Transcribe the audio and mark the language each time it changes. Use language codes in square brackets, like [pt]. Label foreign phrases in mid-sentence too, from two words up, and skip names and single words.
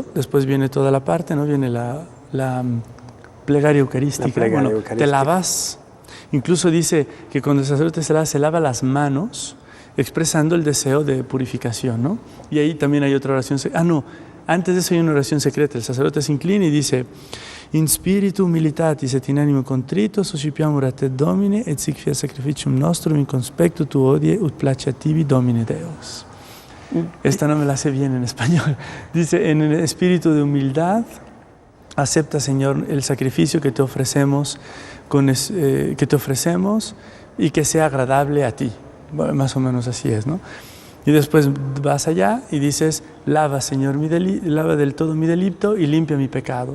[es] Después viene toda la parte, ¿no? Viene la plegaria eucarística. Te lavas. Incluso dice que cuando el sacerdote se lava las manos, expresando el deseo de purificación, ¿no? Y ahí también hay otra oración. Antes de eso hay una oración secreta. El sacerdote se inclina y dice: [la] In spiritu humilitatis et in animo contrito suscipiamur a te Domine, et sic fiat sacrificium nostrum in conspectu tu odie ut placiativi Domine Deus. [es] Esta no me la sé bien en español. Dice, en el espíritu de humildad, acepta, Señor, el sacrificio que te ofrecemos, y que sea agradable a ti. Bueno, más o menos así es, ¿no? Y después vas allá y dices, lava, Señor, lava del todo mi delito y limpia mi pecado.